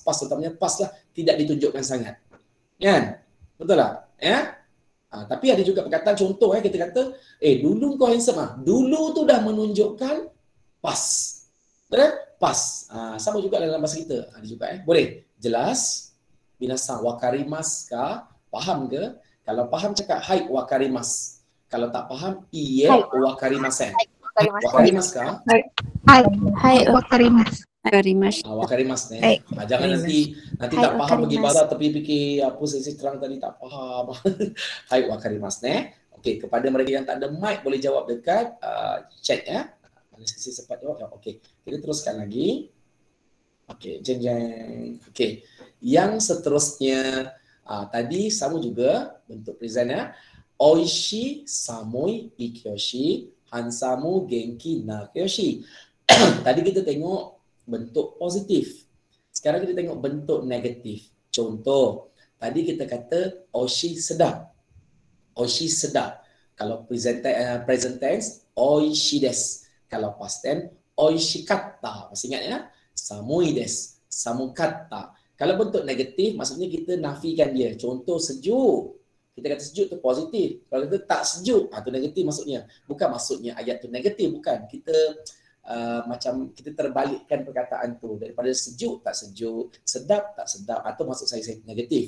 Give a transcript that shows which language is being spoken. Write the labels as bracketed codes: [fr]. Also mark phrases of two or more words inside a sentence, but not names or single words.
[ms] Past, terutamanya past lah, tidak ditunjukkan sangat. Kan? Betul tak? Ya? Tapi ada juga perkataan contoh kita kata, dulu kau handsome Dulu tu dah menunjukkan past. Betul? Past. Sama juga dalam bahasa kita. Ada juga Boleh? Jelas? [ja] みなさん 分かりますか? [ms] Faham ke? Kalau faham cakap [ja] はい 分かります. [ms] Kalau tak faham, [ja] いいえ 分かりません. 分かりますか? はい 分かります. 分かりますね. [ms] Jangan nanti tak faham pergi barat tapi fikir apa saya terang tadi tak faham. [ja] はい 分かりますね. [ms] Okey, kepada mereka yang tak ada mic boleh jawab dekat chat ya. Mana sesi sempat jawab. Okey, kita teruskan lagi. Okey, jeng. Okey. Yang seterusnya tadi sama juga bentuk present ya. [ja] おいしい 寒い い形容詞、ハンサム 元気 な形容詞. [ms] Tadi kita tengok bentuk positif. Sekarang kita tengok bentuk negatif. Contoh, tadi kita kata oishi sedap. Oishi sedap. Kalau [en] present tense, [ja] おいしいです. [ms] Kalau [en] past tense, [ms] oishikatta. Masih ingat ya? [ja] 寒いです. [ms] Samukata. Kalau bentuk negatif, maksudnya kita nafikan dia. Contoh sejuk. Kita kata sejuk tu positif. Kalau kita tak sejuk, tu negatif maksudnya. Bukan maksudnya ayat tu negatif, bukan. Kita macam kita terbalikkan perkataan tu daripada sejuk tak sejuk, sedap tak sedap, atau maksud saya negatif.